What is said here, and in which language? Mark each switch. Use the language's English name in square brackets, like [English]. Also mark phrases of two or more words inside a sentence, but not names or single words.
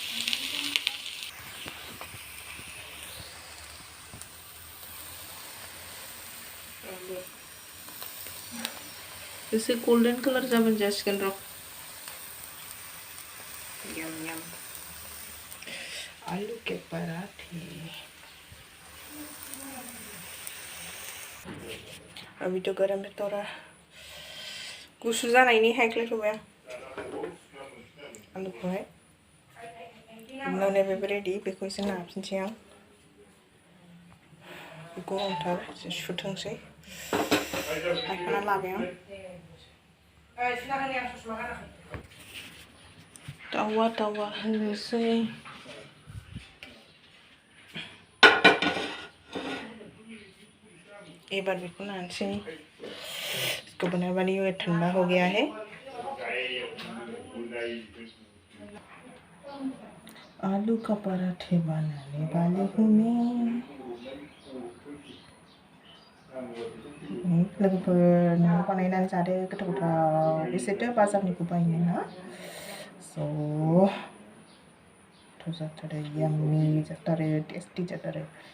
[Bodo] इसे [English] golden color [Bodo] जाबन जासिगोन र'। [Hindi] यम आलू के पराठे। अभी तो गरम है, थोड़ा [Bodo] गुसु जानायनि हायख्लायथ'बाय आं आलूखौहाय। उनावनो बेबो रेडि, बेखौ एसे नाफिनसै आं। गरमथार सुथोंसै। हायखांना लाबाय आं। तावा होनोसै। [Hindi] एक बार बिल्कुल नानसे इसको बनाने वाली हूँ। ठंडा हो गया है। आलू का पराठे बनाने वाली हूँ मैं। [Bodo] लोगोफोर न'आव बानायनानै जादो, गोथाव बेसेथो बाजारनिखौ बायनो ना। स' जाथारो, याम्मी जाथारो, टेस्टी जाथारो।